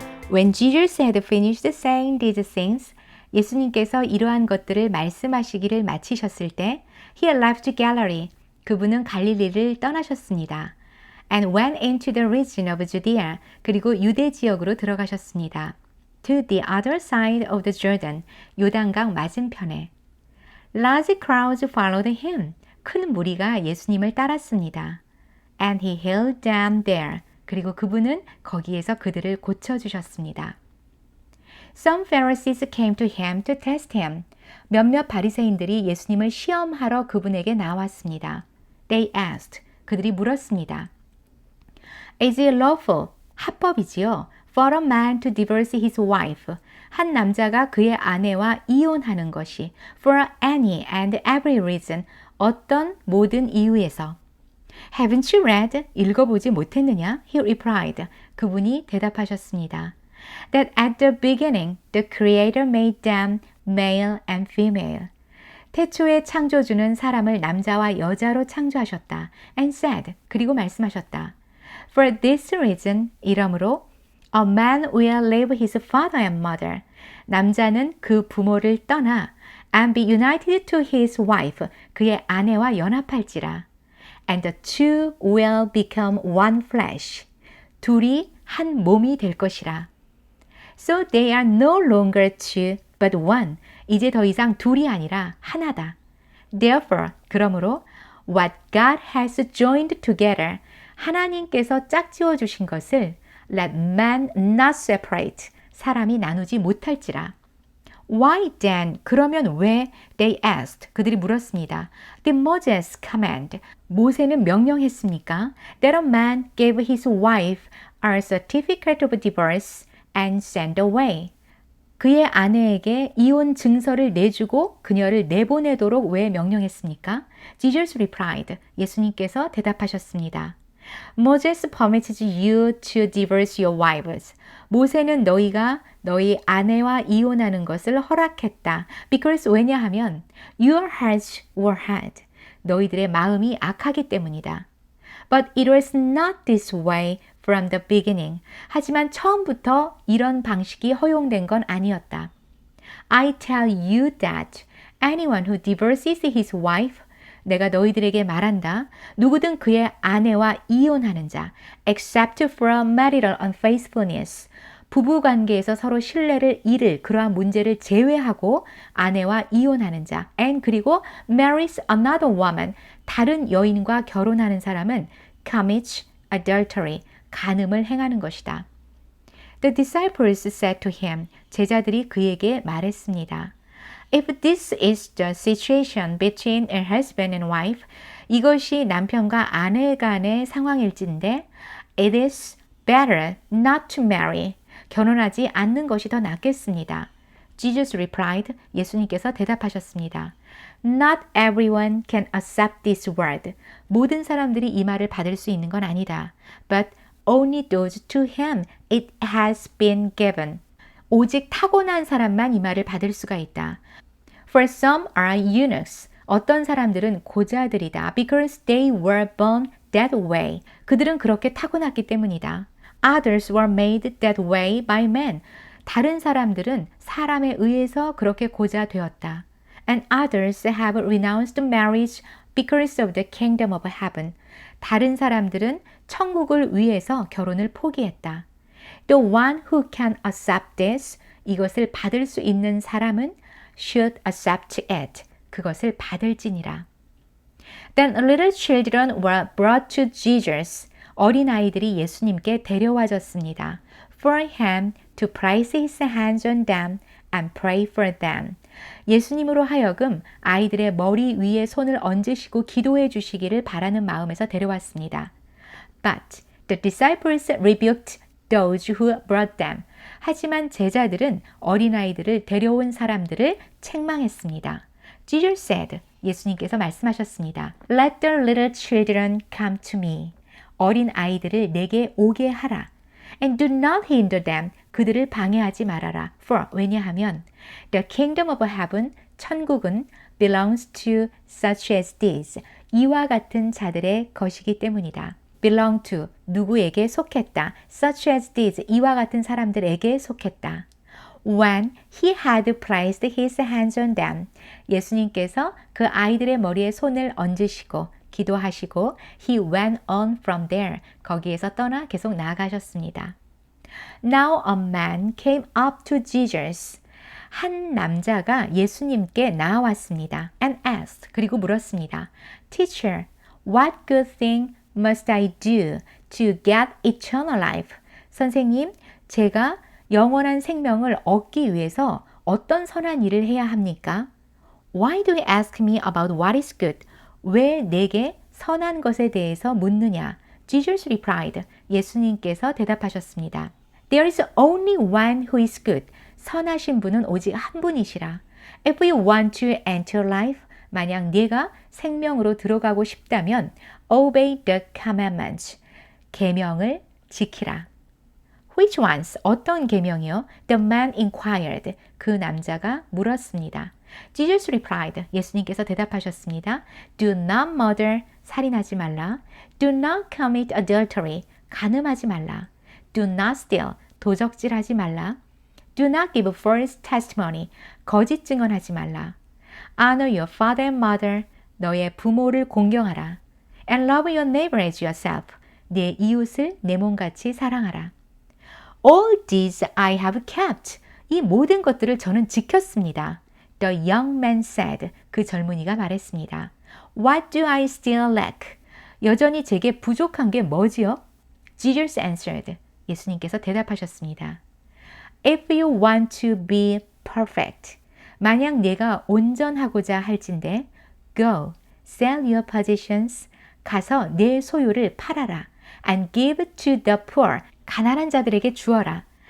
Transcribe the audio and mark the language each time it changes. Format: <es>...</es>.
<en>When Jesus had finished saying these things,</en> <ko>예수님께서 이러한 것들을 말씀하시기를 마치셨을 때</ko> <en>He left Galilee.</en> <ko>그분은 갈릴리를 떠나셨습니다.</ko> <en>And went into the region of Judea.</en> <ko>그리고 유대 지역으로 들어가셨습니다.</ko> <en>To the other side of the Jordan.</en> <ko>요단강 맞은편에.</ko> <en>Large crowds followed him.</en> <ko>큰 무리가 예수님을 따랐습니다.</ko> <en>And he healed them there.</en> <ko>그리고 그분은 거기에서 그들을 고쳐주셨습니다.</ko> <en>Some Pharisees came to him to test him.</en> <ko>몇몇 바리새인들이 예수님을 시험하러 그분에게 나왔습니다.</ko> <en>They asked.</en> <ko>그들이 물었습니다.</ko> <en>Is it lawful?</en> <ko>합법이지요.</ko> <en>For a man to divorce his wife.</en> <ko>한 남자가 그의 아내와 이혼하는 것이</ko> <en>for any and every reason.</en> <ko>어떤 모든 이유에서.</ko> <en>Haven't you read?</en> <ko>읽어보지 못했느냐?</ko> <en>He replied.</en> <ko>그분이 대답하셨습니다.</ko> <en>That at the beginning the Creator made them male and female.</en> <ko>태초에 창조주는 사람을 남자와 여자로 창조하셨다.</ko> <en>And said.</en> <ko>그리고 말씀하셨다.</ko> <en>For this reason,</en> <ko>이러므로</ko> <en>a man will leave his father and mother.</en> <ko>남자는 그 부모를 떠나</ko> <en>and be united to his wife.</en> <ko>그의 아내와 연합할지라.</ko> <en>And the two will become one flesh.</en> <ko>둘이 한 몸이 될 것이라.</ko> <en>So they are no longer two, but one.</en> <ko>이제 더 이상 둘이 아니라 하나다.</ko> <en>Therefore,</en> <ko>그러므로</ko> <en>what God has joined together.</en> <ko>하나님께서 짝지어 주신 것을</ko> <en>let man not separate.</en> <ko>사람이 나누지 못할지라.</ko> <en>Why then?</en> <ko>그러면 왜?</ko> <en>They asked.</en> <ko>그들이 물었습니다.</ko> <en>Did Moses command?</en> <ko>모세는 명령했습니까?</ko> <en>That a man gave his wife a certificate of divorce and send away.</en> <ko>그의 아내에게 이혼 증서를 내주고 그녀를 내보내도록 왜 명령했습니까?</ko> <en>Jesus replied.</en> <ko>예수님께서 대답하셨습니다.</ko> <en>Moses permitted you to divorce your wives.</en> <ko>모세는 너희가 너희 아내와 이혼하는 것을 허락했다.</ko> <en>Because</en> <ko>왜냐하면</ko> <en>your hearts were hard.</en> <ko>너희들의 마음이 악하기 때문이다.</ko> <en>But it was not this way from the beginning.</en> <ko>하지만 처음부터 이런 방식이 허용된 건 아니었다.</ko> <en>I tell you that anyone who divorces his wife</en> <ko>내가 너희들에게 말한다. 누구든 그의 아내와 이혼하는 자,</ko> <en>except for marital unfaithfulness.</en> <ko>부부관계에서 서로 신뢰를 잃을 그러한 문제를 제외하고 아내와 이혼하는 자, and 그리고</ko> <en>marries another woman.</en> <ko>다른 여인과 결혼하는 사람은</ko> <en>commits adultery.</en> <ko>간음을 행하는 것이다.</ko> <en>The disciples said to him.</en> <ko>제자들이 그에게 말했습니다.</ko> <en>If this is the situation between a husband and wife,</en> <ko>이것이 남편과 아내 간의 상황일진데,</ko> <en>it is better not to marry.</en> <ko>결혼하지 않는 것이 더 낫겠습니다.</ko> <en>Jesus replied.</en> <ko>예수님께서 대답하셨습니다.</ko> <en>Not everyone can accept this word.</en> <ko>모든 사람들이 이 말을 받을 수 있는 건 아니다.</ko> <en>But only those to whom it has been given.</en> <ko>오직 타고난 사람만 이 말을 받을 수가 있다.</ko> <en>For some are eunuchs.</en> <ko>어떤 사람들은 고자들이다.</ko> <en>Because they were born that way.</en> <ko>그들은 그렇게 타고났기 때문이다.</ko> <en>Others were made that way by men.</en> <ko>다른 사람들은 사람에 의해서 그렇게 고자되었다.</ko> <en>And others have renounced marriage because of the kingdom of heaven.</en> <ko>다른 사람들은 천국을 위해서 결혼을 포기했다.</ko> <en>The one who can accept this,</en> <ko>이것을 받을 수 있는 사람은</ko> <en>should accept it.</en> <ko>그것을 받을지니라.</ko> <en>Then little children were brought to Jesus.</en> <ko>어린아이들이 예수님께 데려와졌습니다.</ko> <en>For him to place his hands on them and pray for them.</en> <ko>예수님으로 하여금 아이들의 머리 위에 손을 얹으시고 기도해 주시기를 바라는 마음에서 데려왔습니다.</ko> <en>But the disciples rebuked those who brought them.</en> <ko>하지만 제자들은 어린아이들을 데려온 사람들을 책망했습니다.</ko> <en>Jesus said,</en> <ko>예수님께서 말씀하셨습니다.</ko> <en>Let the little children come to me.</en> <ko>어린 아이들을 내게 오게 하라.</ko> <en>And do not hinder them.</en> <ko>그들을 방해하지 말아라.</ko> <en>For</en> <ko>왜냐하면</ko> <en>the kingdom of heaven,</en> <ko>천국은</ko> <en>belongs to such as these.</en> <ko>이와 같은 자들의 것이기 때문이다.</ko> <en>belong to,</en> <ko>누구에게 속했다.</ko> <en>such as these,</en> <ko>이와 같은 사람들에게 속했다.</ko> <en>When he had placed his hands on them,</en> <ko>예수님께서 그 아이들의 머리에 손을 얹으시고 기도하시고</ko> <en>he went on from there,</en> <ko>거기에서 떠나 계속 나아가셨습니다.</ko> <en>Now a man came up to Jesus.</en> <ko>한 남자가 예수님께 나왔습니다.</ko> <en>And asked,</en> <ko>그리고 물었습니다.</ko> <en>Teacher, what good thing must I do to get eternal life?</en> <ko>선생님, 제가 영원한 생명을 얻기 위해서 어떤 선한 일을 해야 합니까?</ko> <en>Why do you ask me about what is good?</en> <ko>왜 내게 선한 것에 대해서 묻느냐?</ko> <en>Jesus replied.</en> <ko>예수님께서 대답하셨습니다.</ko> <en>There is only one who is good.</en> <ko>선하신 분은 오직 한 분이시라.</ko> <en>If you want to enter life,</en> <ko>만약 네가 생명으로 들어가고 싶다면</ko> <en>obey the commandments.</en> <ko>계명을 지키라.</ko> <en>Which ones?</en> <ko>어떤 계명이요?</ko> <en>The man inquired.</en> <ko>그 남자가 물었습니다.</ko> <en>Jesus replied.</en> <ko>예수님께서 대답하셨습니다.</ko> <en>Do not murder.</en> <ko>살인하지 말라.</ko> <en>Do not commit adultery.</en> <ko>간음하지 말라.</ko> <en>Do not steal.</en> <ko>도적질하지 말라.</ko> <en>Do not give false testimony.</en> <ko>거짓 증언하지 말라.</ko> <en>Honor your father and mother.</en> <ko>너의 부모를 공경하라.</ko> <en>And love your neighbor as yourself.</en> <ko>내 이웃을 내 몸같이 사랑하라.</ko> <en>All these I have kept.</en> <ko>이 모든 것들을 저는 지켰습니다.</ko> <en>The young man said.</en> <ko>그 젊은이가 말했습니다.</ko> <en>What do I still lack?</en> <ko>여전히 제게 부족한 게 뭐지요?</ko> <en>Jesus answered.</en> <ko>예수님께서 대답하셨습니다.</ko> <en>If you want to be perfect.</en> <ko>만약 내가 온전하고자 할진대</ko> <en>Go, sell your possessions.</en> <ko>가서 내 소유를 팔아라.</ko> <en>And give to the poor.</en> <ko>가난한 자들에게 주어라.</ko>